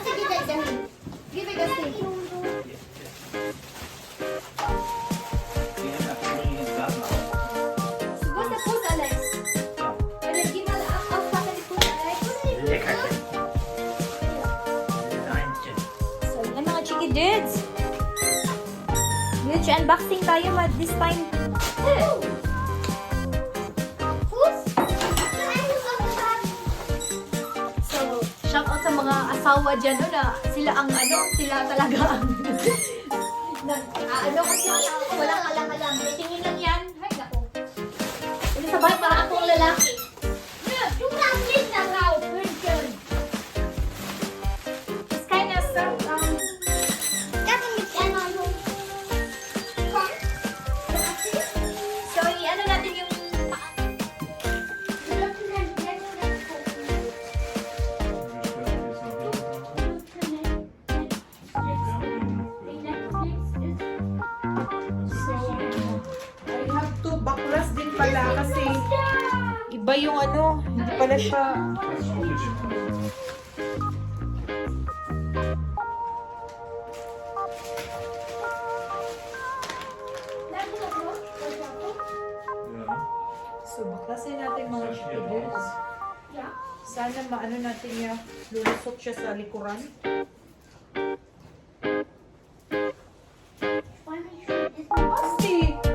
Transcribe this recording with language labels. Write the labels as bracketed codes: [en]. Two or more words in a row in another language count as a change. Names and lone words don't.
[de] Gib mir das hin. Gib mir das hin. Die Hände bringen den Garten auf. Wo ist der Fuß, Alex? Ja. Warte, gib mal aufpassen, den Fuß, Alex. Lecker. Leinchen. [tl] So, yan mga Chikiddos. [en] Huge unboxing [tl] tayo [en] this time. [de] Fuß? Nein, du sollst es haben. [tl] So, [en] shout out [tl] sa mga asawa dyan, no, na sila talaga ang kasi walang alam-alam. Tingin lang yan. Ay, naku. Ito sa bahay, para akong lalaki. [de] Du darfst nicht da drauf. Hündchen. [en] It's kind of [de] Davon gibt's einmal so. Komm. [tl] so, i-ano natin yung [en] I have to [tl] baklas din pala kasi iba yung hindi pala siya. So, baklasin natin mga Chikiddos. Sana maano natin yung lulusot siya sa likuran. Asti!